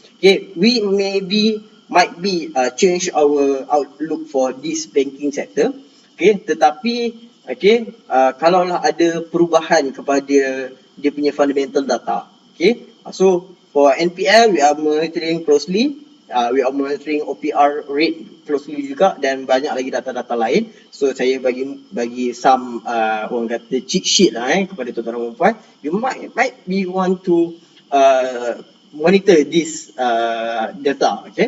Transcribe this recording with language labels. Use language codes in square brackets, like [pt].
[en] We might be change our outlook for this banking sector. [ms] Tetapi kalaulah ada perubahan kepada dia punya fundamental data. [en] So for NPL we are monitoring closely. We are monitoring OPR rate closely [ms] juga, dan banyak lagi data-data lain. So saya bagi some orang kata cheat sheet lah kepada tuan-tuan dan perempuan. [en] You might be want to monitor this data.